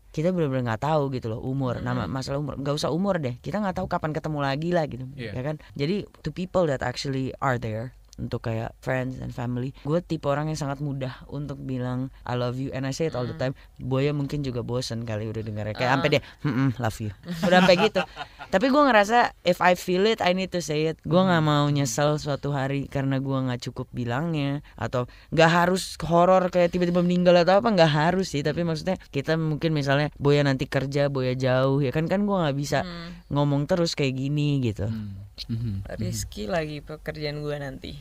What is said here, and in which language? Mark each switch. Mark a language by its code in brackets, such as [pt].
[id] Kita benar-benar nggak tahu gitu loh umur. Masalah umur, nggak usah umur deh. Kita nggak tahu kapan ketemu lagi lah gitu, [en] Yeah. [id] ya kan. Jadi [en] to people that actually are there, [id] untuk kayak [en] friends and family, [id] gue tipe orang yang sangat mudah untuk bilang [en] I love you, and I say it all the time. [id] Boya mungkin juga bosen kali udah dengarnya kayak sampai dia love you udah sampai gitu. Tapi gue ngerasa [en] if I feel it I need to say it. [id] Gue nggak mau nyesel suatu hari karena gue nggak cukup bilangnya, atau nggak harus horor kayak tiba-tiba meninggal atau apa, nggak harus sih. Tapi maksudnya kita mungkin misalnya Boya nanti kerja, Boya jauh ya kan gue nggak bisa ngomong terus kayak gini gitu. Rizky lagi pekerjaan gue nanti.